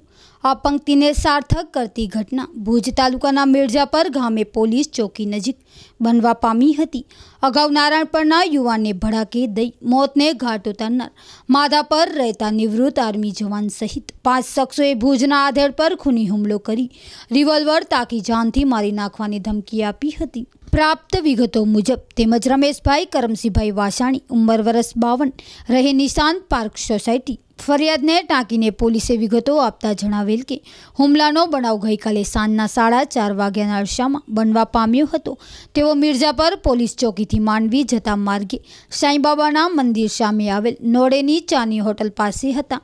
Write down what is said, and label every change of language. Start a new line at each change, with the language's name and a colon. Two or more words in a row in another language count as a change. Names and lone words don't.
Gujarati: આ પંક્તિને સાર્થક કરતી ઘટના ભુજ તાલુકાના મિર્જાપર ગામે પોલીસ ચોકી નજીક બનવા પામી હતી। અગાઉ નારાયણપરના યુવાનને ભડાકે દઈ મોતને ઘાટ ઉતારનાર માધાપર રહેતા નિવૃત્ત આર્મી જવાન સહિત 5 શખ્સોએ ભુજના આધેડ પર ખૂની હુમલો કરી રિવોલ્વર તાકી જાનથી મારી નાખવાની ધમકી આપી હતી। પ્રાપ્ત વિગતો મુજબ તેમજ રમેશભાઈ કરમસિંહભાઈ વાસાણી ઉંમર વર્ષ 52 રહે નિશાંત પાર્ક સોસાયટી ફરિયાદ ને ટાંકીને પોલીસે વિગતો આપતા જણાવેલ કે હુમલાનો બનાવ ગઈકાલે સાંજના 4:30 વાગ્યાના અરસામાં બનવા પામ્યો હતો। તેઓ મિર્જાપર પોલીસ ચોકીથી માંડવી જતા માર્ગે સાઈબાબાના મંદિર સામે આવેલ નોડેની ચાની હોટલ પાસે હતા।